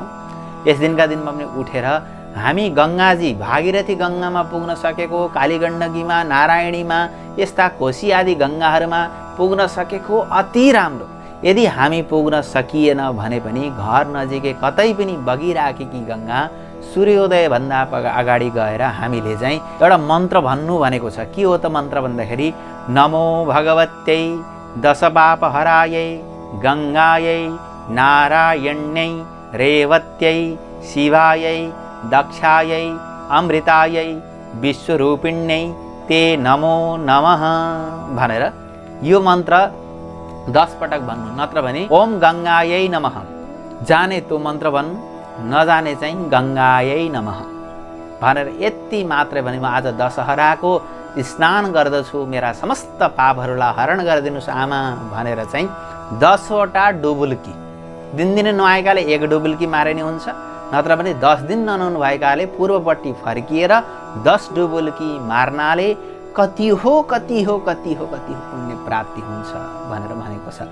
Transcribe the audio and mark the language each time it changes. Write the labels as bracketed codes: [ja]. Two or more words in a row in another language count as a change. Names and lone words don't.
[ne] यस दिनका दिनमा पनि उठेर हामी गंगाजी भागीरथी गंगामा पुग्न सकेको, कालीगण्डकीमा, नारायणीमा, यस्ता कोशी आदि गंगाहरूमा पुग्न सकेको अति राम्रो। यदि हामी पुग्न सकिएन भने पनि घर नजिकै कतै पनि बगिराखेकी गंगा सूर्योदय भन्दा अगाडि गएर हामीले चाहिँ एउटा मन्त्र भन्नु भनेको छ। के हो त मन्त्र भन्दाखेरि [sa] नमो भगवत्यै दशपापहरायै गंगायै नारायण्यै रेवत्यै शिवायै दक्षायै अमृतायै विश्वरूपिण्यै ते नमो नमः [ne] भनेर यो मन्त्र 10 पटक भन्नु। नत्र भने [sa] ओम गंगायै नमः, [ne] जाने त्यो मन्त्र भन्नु, नजाने चाहिँ [sa] गंगायै नमः [ne] भनेर यति मात्रै भने म आज दशहराको स्नान गर्दछु, मेरा समस्त पापहरूलाई हरण गरिदिनुहोस् आमा भनेर चाहिँ 10वटा डुबुल्की, दिनदिनै नुहाएकाले 1 डुबुल्की मारे नि हुन्छ, नत्र भने 10 दिन ननुहाउनु भएकाले पूर्वपट्टि फर्किएर 10 डुबुल्की मार्नाले कति हो पुण्य प्राप्ति हुन्छ भनेर भनेको छ।